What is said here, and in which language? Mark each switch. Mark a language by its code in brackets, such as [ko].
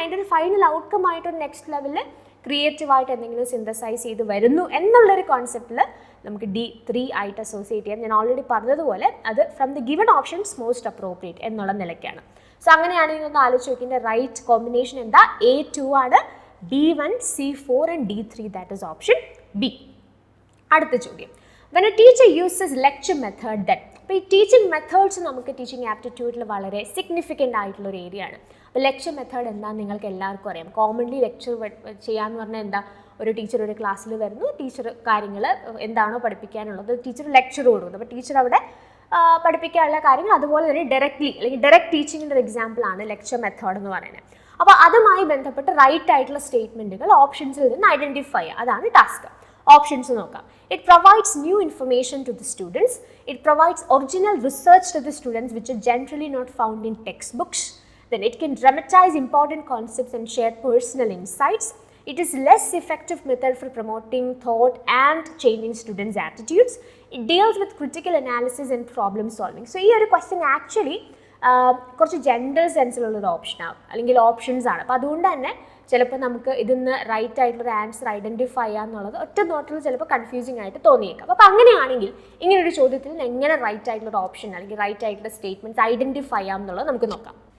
[ml] അതിൻ്റെ ഒരു final outcome ആയിട്ടൊരു നെക്സ്റ്റ് ലെവലിൽ ക്രിയേറ്റീവായിട്ട് എന്തെങ്കിലും സിന്തസൈസ് ചെയ്ത് വരുന്നു എന്നുള്ളൊരു കോൺസെപ്റ്റിൽ നമുക്ക് D3 ആയിട്ട് അസോസിയേറ്റ് ചെയ്യാം. ഞാൻ ഓൾറെഡി പറഞ്ഞതുപോലെ അത് [en] from the given options most appropriate [ml] എന്നുള്ള നിലയ്ക്കാണ്. സോ അങ്ങനെയാണെങ്കിൽ ഒന്ന് ആലോചിച്ച് നോക്കിൻ്റെ റൈറ്റ് കോമ്പിനേഷൻ എന്താ, A2 ആണ്, D1, C4 and D3, [en] That is option B. [ml] അടുത്ത ചോദ്യം, [en] when a teacher uses lecture method then. [ml] അപ്പോൾ ഈ ടീച്ചിങ് മെത്തേഡ്സ് നമുക്ക് ടീച്ചിങ് ആപ്റ്റിറ്റ്യൂഡിൽ വളരെ സിഗ്നിഫിക്കൻ്റ് ആയിട്ടുള്ളൊരു ഏരിയ ആണ്. അപ്പോൾ ലെക്ചർ മെത്തേഡ് എന്താണെന്ന് നിങ്ങൾക്ക് എല്ലാവർക്കും അറിയാം. കോമൺലി ലെക്ചർ ചെയ്യാമെന്ന് പറഞ്ഞാൽ എന്താ, ഒരു ടീച്ചർ ഒരു ക്ലാസ്സിൽ വരുന്നു, ടീച്ചർ കാര്യങ്ങൾ എന്താണോ പഠിപ്പിക്കാനുള്ളത് ടീച്ചർ ലെക്ചർ കൊടുക്കുന്നു. അപ്പോൾ ടീച്ചർ അവിടെ പഠിപ്പിക്കാനുള്ള കാര്യങ്ങൾ അതുപോലെ തന്നെ ഡയറക്റ്റ്ലി അല്ലെങ്കിൽ ഡയറക്റ്റ് ടീച്ചിങ്ങിൻ്റെ ഒരു എക്സാമ്പിളാണ് ലെക്ചർ മെത്തേഡ് എന്ന് പറയുന്നത്. അപ്പോൾ അതുമായി ബന്ധപ്പെട്ട് റൈറ്റ് ആയിട്ടുള്ള സ്റ്റേറ്റ്മെൻറ്റുകൾ ഓപ്ഷൻസിൽ നിന്ന് ഐഡൻറ്റിഫൈ ചെയ്യുക, അതാണ് ടാസ്ക്. ഓപ്ഷൻസ് നോക്കാം. [en] It provides new information to the students. It provides original research to the students which are generally not found in textbooks. Then it can dramatize important concepts and share personal insights. It is less effective method for promoting thought and changing students' attitudes. It deals with critical analysis and problem solving. So, here a question actually [ml] കുറച്ച് gender സെൻസിലുള്ളൊരു ഓപ്ഷനാണ് അല്ലെങ്കിൽ options ആണ്. അപ്പോൾ അതുകൊണ്ട് തന്നെ ചിലപ്പോൾ നമുക്ക് ഇതിന്ന് റൈറ്റ് ആയിട്ടുള്ളൊരു ആൻസർ ഐഡൻറ്റിഫൈ ചെയ്യാന്നുള്ളത് ഒറ്റ നോട്ടിൽ ചിലപ്പോൾ കൺഫ്യൂസിങ് ആയിട്ട് തോന്നിയേക്കാം. അപ്പോൾ അങ്ങനെയാണെങ്കിൽ ഇങ്ങനൊരു ചോദ്യത്തിൽ എങ്ങനെ റൈറ്റ് ആയിട്ടുള്ളൊരു ഓപ്ഷൻ അല്ലെങ്കിൽ റൈറ്റ് ആയിട്ടുള്ള സ്റ്റേറ്റ്മെൻറ്റ്സ് ഐഡൻറ്റിഫൈ ചെയ്യാം എന്നുള്ളത് നമുക്ക് നോക്കാം.